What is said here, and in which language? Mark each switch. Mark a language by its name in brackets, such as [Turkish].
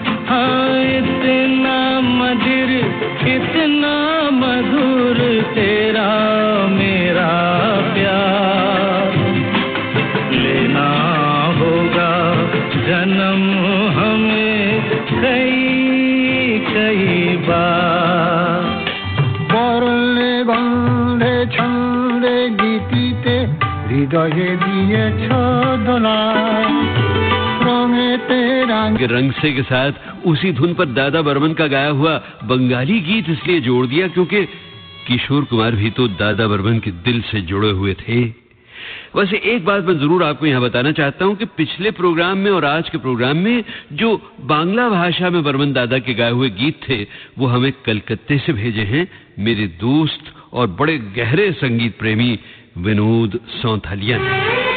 [Hindi] हाँ इतना मधुर इतना मधुर तेरा मेरा प्यार, लेना होगा जन्म हमें कई कई बार। [Bangla] পরলে গন্ধে ছন্দে গীতিতে হৃদয়ে দিয়েছ দোলা, রঙেতে রাঙে [Hindi] के रंग से के साथ उसी धुन पर दादा बर्मन का गाया हुआ बंगाली गीत इसलिए जोड़ दिया क्योंकि किशोर कुमार भी तो दादा बर्मन के दिल से जुड़े हुए थे। वैसे एक बात मैं जरूर आपको यहाँ बताना चाहता हूँ कि पिछले प्रोग्राम में और आज के प्रोग्राम में जो बांग्ला भाषा में बर्मन दादा के गाए हुए गीत थे वो हमें कलकत्ते से भेजे हैं मेरे दोस्त और बड़े गहरे संगीत प्रेमी विनोद सौंथालिया ने।